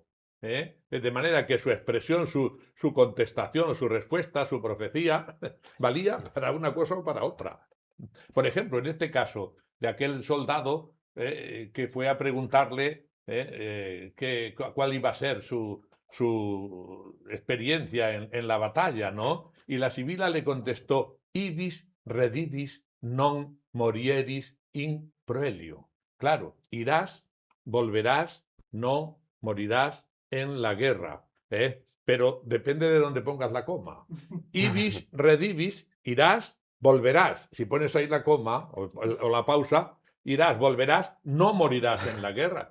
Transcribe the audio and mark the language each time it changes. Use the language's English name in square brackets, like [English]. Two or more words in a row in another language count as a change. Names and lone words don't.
[Spanish] De manera que su expresión, su contestación o su respuesta, su profecía, valía para una cosa o para otra. Por ejemplo, en este caso de aquel soldado que fue a preguntarle cuál iba a ser su experiencia en la batalla, ¿no? Y la sibila le contestó: [Latin] ibis redibis non morieris in proelio. [Spanish] Claro, irás, volverás, no morirás en la guerra, pero depende de dónde pongas la coma. [Latin] Ibis redibis, [Spanish] irás, volverás. Si pones ahí la coma o la pausa, irás, volverás, no morirás en la guerra.